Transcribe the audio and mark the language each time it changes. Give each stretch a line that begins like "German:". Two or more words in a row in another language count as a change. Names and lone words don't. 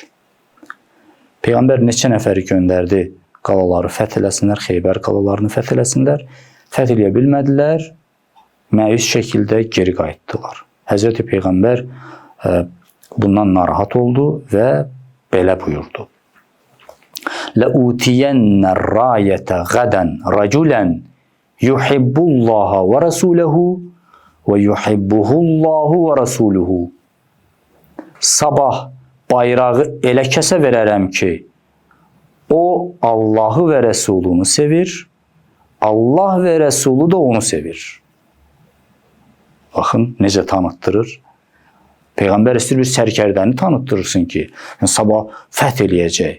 Azerbaijani: Peyğəmbər neçə nəfəri göndərdi qalaları fəth eləsinlər, Xeybər qalalarını fəth eləsinlər. Fəth eləyə bilmədilər, məyus şəkildə geri qayıtdılar. Həzrəti Peyğəmbər bundan narahat oldu və belə buyurdu.
Arabic: لَأُوْتِيَنَّ الرَّايَةَ غَدًا رَجُلًا يُحِبُّ اللّٰهَ وَرَسُولَهُ وَيُحِبُّهُ اللّٰهُ وَرَسُولُهُ.
Azerbaijani: Sabah bayrağı elə kəsə verərəm ki, o Allahı və Rəsulunu sevir, Allah və Rəsulu da onu sevir. Baxın, necə tanıtdırır. Peyğəmbər istəyir bir sərkərdəni tanıtdırırsın ki, sabah fəth eləyəcək.